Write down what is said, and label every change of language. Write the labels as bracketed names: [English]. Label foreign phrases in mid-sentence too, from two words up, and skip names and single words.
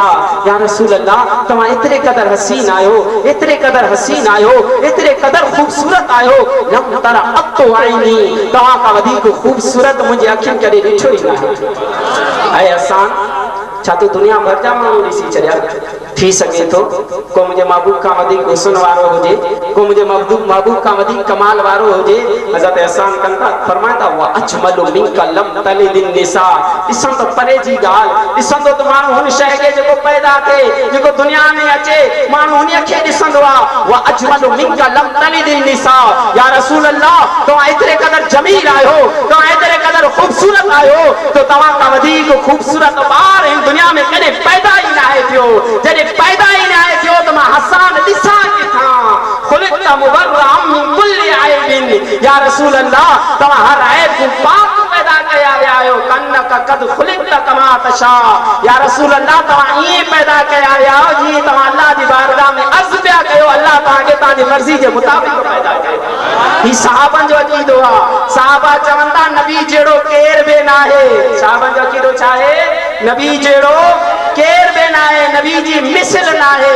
[Sindhi] या रसूल अल्लाह, तव्हां एतिरे क़दर हसीन आहियो, एतिरे क़दर हसीन आहियो, एतिरे क़दर ख़ूबसूरत आहियो, [Arabic] لم تر قط عيني, [Sindhi] तव्हां खां वधीक ख़ूबसूरत मुंहिंजी अखियुनि कॾहिं ॾिठो ई न आहे। ऐं हसन, छा तूं दुनिया भर जा माण्हू ॾिसी छॾिया? थी सके थो को मुंहिंजे महबूब खां वधीक हुस्न वारो हुजे, को मुंहिंजे महबूब खां वधीक कमाल वारो हुजे। हज़रत हसन कनि था, फरमाइनि था [Arabic] و أجمل منك لم تلد النساء. [Sindhi] ॾिसंदो परे जी ॻाल्हि, ॾिसंदो त माण्हू हुन शइ खे जेको पैदा थिए, जेको दुनिया में अचे, माण्हू हुन खे ॾिसंदो आहे। [Arabic] و أجمل منك لم تلد النساء. [Sindhi] या रसूल अल्लाह, तव्हां एतिरे क़दर जमील आहियो, तव्हां एतिरे क़दर ख़ूबसूरत आहियो, तो तव्हां खां वधीक ख़ूबसूरत ॿार हिन दुनिया में कॾहिं पैदा ई न आहे थियो। जॾहिं पैदा ई न आहे थियो त मां हसन ॾिसां किथां? [Arabic] خلقت مبرأ من كل عيب. [Sindhi] या रसूल अल्लाह, तव्हां हर ऐब खां पाक पैदा कया विया आहियो। [Arabic] كأنك قد خلقت كما تشاء. [Sindhi] या रसूल अल्लाह, तव्हां ईअं पैदा कया विया आहियो जीअं तव्हां अल्लाह जी बारगाह में अर्ज़ पिया कयो, अल्लाह तव्हांखे तव्हांजी मर्ज़ी जे मुताबिक़ पैदा कयो। ही साहबनि जो अक़ीदो आहे। साहबा चवंदा नबी जहिड़ो केर बि न आहे। साहबनि जो अक़ीदो छा आहे? नबी जहिड़ो केर बि न आहे, नबी जी मिसल न आहे।